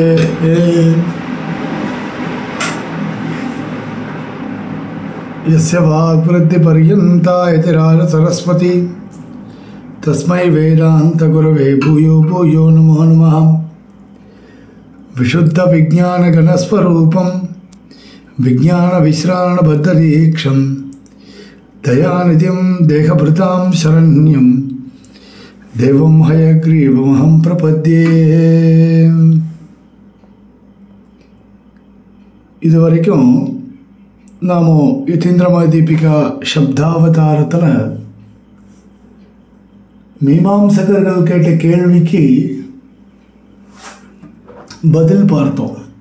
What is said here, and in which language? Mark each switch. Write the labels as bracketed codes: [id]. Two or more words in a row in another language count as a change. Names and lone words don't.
[sa] यस्य वाग्वृद्धिपर्यन्ता यतिराज सरस्वती तस्मै वेदांत गुरवे भूयो भूयो नमो नमः। विशुद्ध विज्ञान गणस्वरूपं विज्ञान विश्राण बद्धदीक्षं दयानिधिं देहभृतां शरण्यं देवं हयग्रीवमहं प्रपद्ये। [ta] இதுவரைக்கும் நாம யதீந்திரமய தீபிகா சப்தாவதாரத்தில் மீமாம்சகர்கள் கேட்ட கேள்விக்கு பதில் பார்த்தோம்.